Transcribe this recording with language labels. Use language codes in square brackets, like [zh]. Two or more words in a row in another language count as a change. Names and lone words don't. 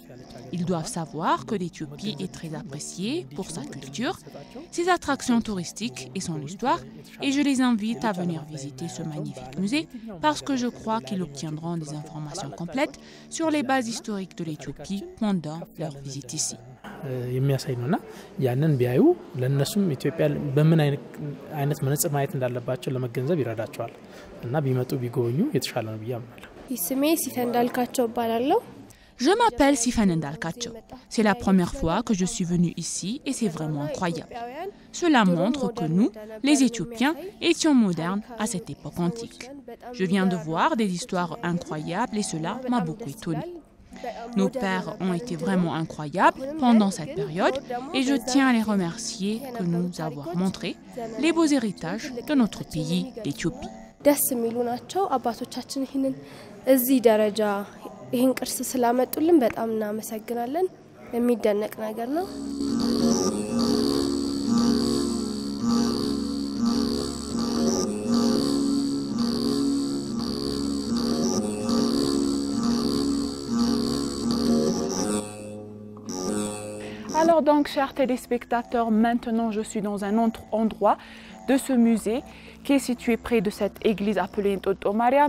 [fr] Ils doivent savoir que l'Éthiopie est très appréciée pour sa culture, ses attractions touristiques et son histoire, et je les invite à venir visiter ce magnifique musée parce que je crois qu'ils obtiendront des informations complètes sur les bases historiques de l'Éthiopie pendant leur visite ici. [am] የሚያሳይ ነውና ያንን ቢያዩ ለነሱም ኢትዮጵያ በምን አይነት መነጽር ማየት እንዳለባቸው ለመገንዘብ ይረዳቸዋል እና ቢመጡ ቢጎበኙ የተሻለ ነው ብዬ አምናለሁ። ስሜ ሲፈን እንዳልካቸው እባላለሁ። [fr] Je m'appelle Sifan Ndalkacho. C'est la première fois que je suis venue ici et c'est vraiment incroyable. Cela montre que nous, les Éthiopiens, étions modernes à cette époque antique. Je viens de voir des histoires incroyables et cela m'a beaucoup étonnée. Nos pères ont été vraiment incroyables pendant cette période et je tiens à les remercier de nous avoir montré les beaux héritages de notre pays, l'Éthiopie. [am] ደስ የሚሉ ናቸው አባቶቻችን እዚህ ደረጃ ይህን ቅርስ ስላመጡልን በጣም እናመሰግናለን የሚደነቅ ነገር ነው [fr] Alors donc, chers téléspectateurs, maintenant je suis dans un autre endroit de ce musée qui est situé près de cette église appelée Ntoto Mariam.